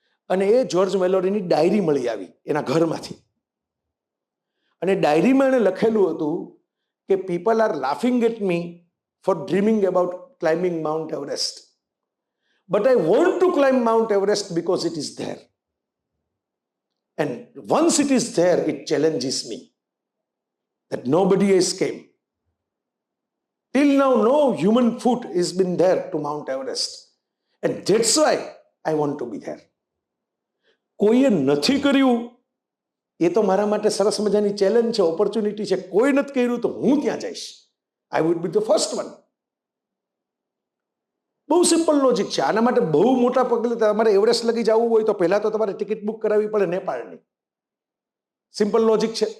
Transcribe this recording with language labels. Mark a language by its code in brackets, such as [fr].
[gu] અને એ George મેલોરીની diary મળી આવી એના ઘરમાંથી. અને ડાયરીમાં એણે લખેલું હતું કે [en] People are laughing at me for dreaming about climbing Mount Everest, but I want to climb Mount Everest because it is there, and once it is there it challenges me that nobody has came. Till now, no human foot has been there to Mount Everest. And that's why I want to be there. [gu] કોઈએ નથી કર્યું એ તો મારા માટે સરસ મજાની challenge છે, opportunity છે. કોઈ નથી કર્યું તો હું ત્યાં જઈશ. [en] I would be the first one. [gu] બહુ સિમ્પલ લોજિક છે. આના માટે બહુ મોટા પગલે તમારે એવરેસ્ટ લગી જવું હોય તો પહેલા તો તમારે ટિકિટ બુક કરાવવી પડે નેપાળની. સિમ્પલ લોજિક છે.